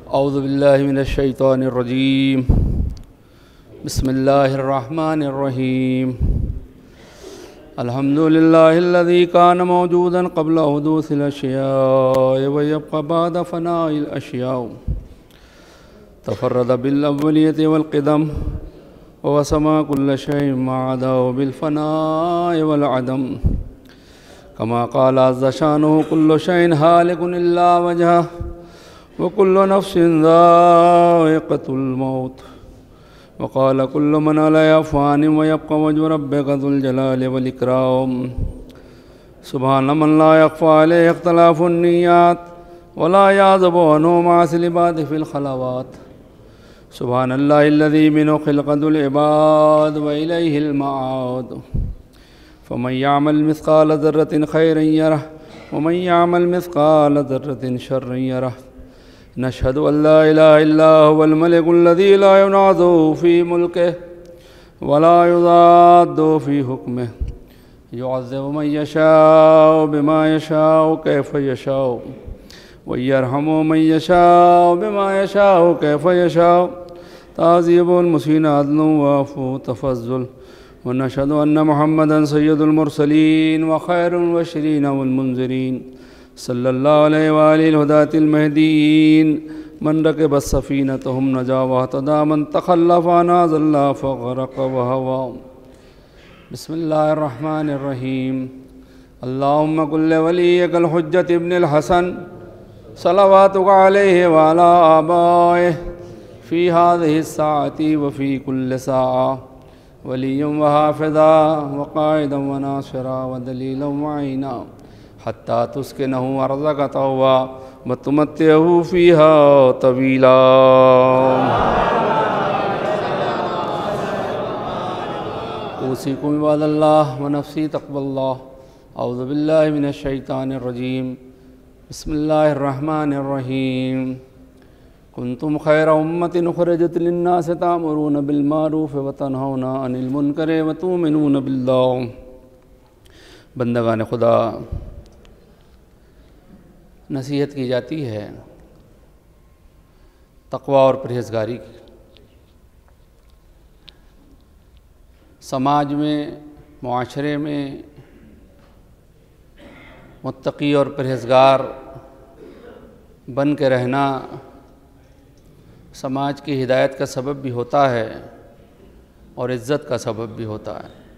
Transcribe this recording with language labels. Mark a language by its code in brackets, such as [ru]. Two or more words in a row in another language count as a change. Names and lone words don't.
[ar] أعوذ بالله من الشيطان الرجيم بسم الله الرحمن الرحيم الحمد لله الذي كان موجودا قبل حدوث الأشياء ويبقى بعد فناء الأشياء تفرد بالأولية والقدم ووسم كل شيء ما عداه بالفناء والعدم كما قال عز شأنه كل شيء هالك إلا وجهه وكل نفس ذائقة الموت وقال كل من عليها فان ويبقى وجه ربك ذو الجلال والإكرام سبحان من لا يخفى عليه اختلاف النيات ولا يعزب عنه معاصي عباده في الخلوات سبحان الله الذي منه خلقة العباد وإليه المعاد فمن يعمل مثقال ذرة خيرا يره ومن يعمل مثقال ذرة شرا يره نشهد أن لا إله إلا هو ال ملك الذي لا ينازع في ملكه ولا يضاد في حكمه يعذب من يشاء بما يشاء كيف يشاء ويرحم من يشاء بما يشاء كيف يشاء تعذيب المحسن عدل وعفو تفضل ونشهد أن محمدا سيد المرسلين وخير المبشرين والمنذرين صلى الله عليه وآله الهداة المهديين من ركب السفينتهم نجا واهتدى من تخلف عنا ضل فغرق وهوى بسم الله الرحمن الرحيم اللهم كن لوليك الحجة ابن الحسن صلواتك عليه وعلى آبائه في هذه الساعة وفي كل ساعة وليا وحافظا وقائدا وناصرا ودليلا وعينا حتى تسكنه أرضك طوعا وتمتعه فيها طويلا أوصيكم عباد الله ونفسي تقوى الله أعوذ بالله من الشيطان الرجيم بسم الله الرحمن الرحيم كنتم خير أمة أخرجت للناس تأمرون بالمعروف وتنهون عن المنكر وتؤمنون بالله. [ur] بندگان خدا، نصیحت کی جاتی ہے تقویٰ اور پرہیزگاری کی. سماج میں، معاشرے میں متقی اور پرہیزگار بن کے رہنا سماج کی ہدایت کا سبب بھی ہوتا ہے اور عزت کا سبب بھی ہوتا ہے.